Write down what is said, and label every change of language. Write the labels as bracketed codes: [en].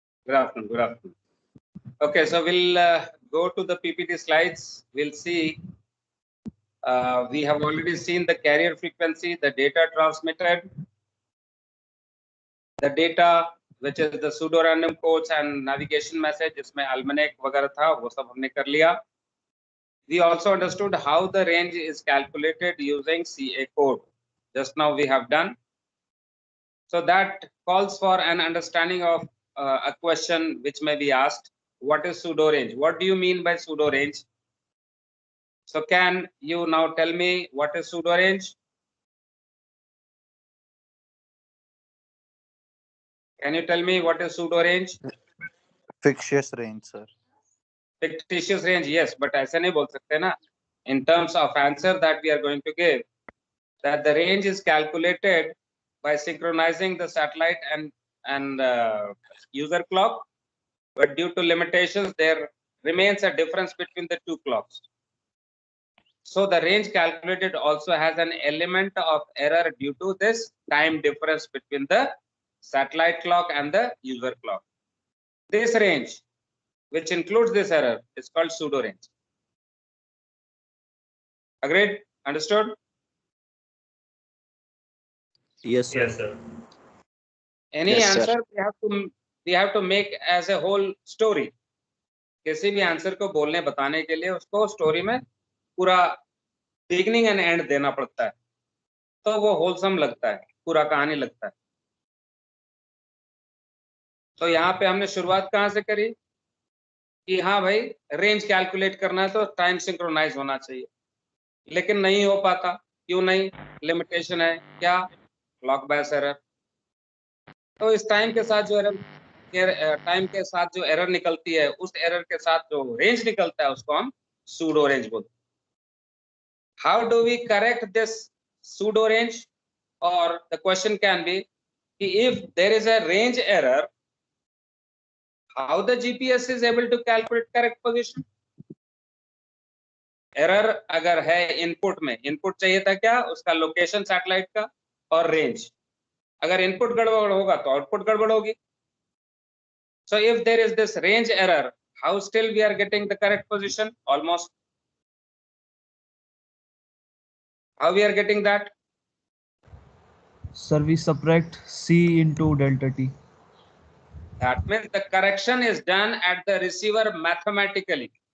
[en] Good afternoon. Good afternoon. Okay, so we'll go to the PPT slides. We'll see. We have already seen the carrier frequency, the data transmitted, the data which is the pseudo random codes and navigation message. [hi] इसमें almanac वगैरह था, वो सब हमने कर लिया. [en] We also understood how the range is calculated using CA code. Just now we have done. So that calls for an understanding of a question which may be asked. What is pseudo range? What do you mean by pseudo range? So can you now tell me what is pseudo range? Can you tell me what is pseudo range? Fictitious range, sir. Fictitious range, yes, but [hi] ऐसे नहीं बोल सकते ना. [en] In terms of answer that we are going to give, that the range is calculated by synchronizing the satellite and user clock, but due to limitations, there remains a difference between the two clocks. So the range calculated also has an element of error due to this time difference between the satellite clock and the user clock. This range, which includes this error, is called pseudo range. Agreed? Understood? Yes, sir. Yes, sir. Any Yes, sir. answer we have to make as a whole story. [hi] किसी भी answer को बोलने बताने के लिए उसको story में पूरा बिगिनिंग एंड एंड देना पड़ता है, तो वो होलसम लगता है, पूरा कहानी लगता है. तो यहाँ पे हमने शुरुआत कहाँ से करी कि हाँ भाई रेंज कैलकुलेट करना है तो टाइम सिंक्रोनाइज होना चाहिए, लेकिन नहीं हो पाता. क्यों नहीं? लिमिटेशन है. क्या? क्लॉक बायस एरर. तो इस टाइम के साथ जो एरर निकलती है, उस एरर के साथ जो रेंज निकलता है उसको हम सूडो रेंज बोलते हैं. [en] How do we correct this pseudo range? और the question can be कि if there is a range error, how the GPS is able to calculate correct position? [hi] Error अगर है इनपुट में, इनपुट चाहिए था क्या? उसका लोकेशन सैटेलाइट का और रेंज. अगर इनपुट गड़बड़ होगा तो आउटपुट गड़बड़ होगी. [en] So if there is this range error, how still we are getting the correct position? Almost. How we are getting that? Sir, we subtract C into delta T. That means the correction is done at the receiver mathematically.